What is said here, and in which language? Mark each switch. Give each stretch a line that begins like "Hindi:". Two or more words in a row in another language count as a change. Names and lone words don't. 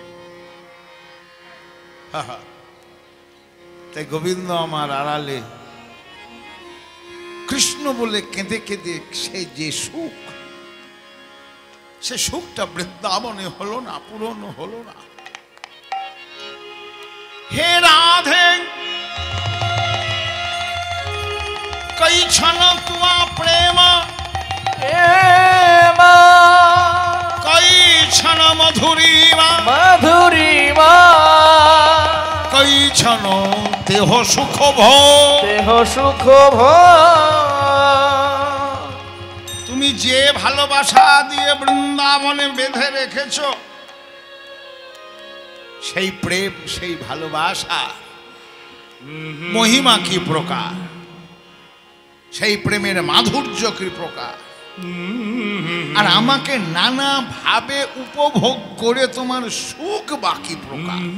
Bangla: তাই গোবিন্দ আমার আড়ালে কৃষ্ণ বলে কেঁদে কেঁদে সে যে সুখ, সে সুখটা বৃন্দাবনে হলো না, পূরণ হলো না। হে রাধে কই ক্ষণ তুয়া প্রেম কই ক্ষণ মধুরিমা মধুরিমা কৈছন দেহ সুখ দেহ সুখ তুমি যে ভালোবাসা দিয়ে বৃন্দাবনে বেঁধে রেখেছ, সেই প্রেম, সেই ভালোবাসা মহিমা কি প্রকার, সেই প্রেমের মাধুর্য কি প্রকার, আর আমাকে নানা ভাবে উপভোগ করে তোমার সুখ বাকি প্রকার।